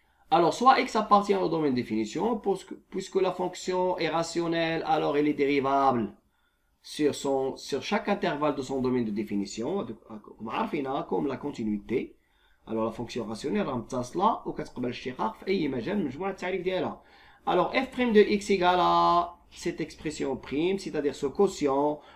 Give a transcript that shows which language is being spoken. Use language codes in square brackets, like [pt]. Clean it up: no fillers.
[fr] Alors, soit x appartient au domaine de définition, puisque la fonction est rationnelle, alors elle est dérivable sur chaque intervalle de son domaine de définition, comme la continuité. [ar] Alors, la fonction rationnelle متصلة وكتقبل الاشتقاق في أي مجال من مجموعة التعريف ديالها. [fr] Alors, f' de x égale à cette expression prime, c'est-à-dire ce quotient.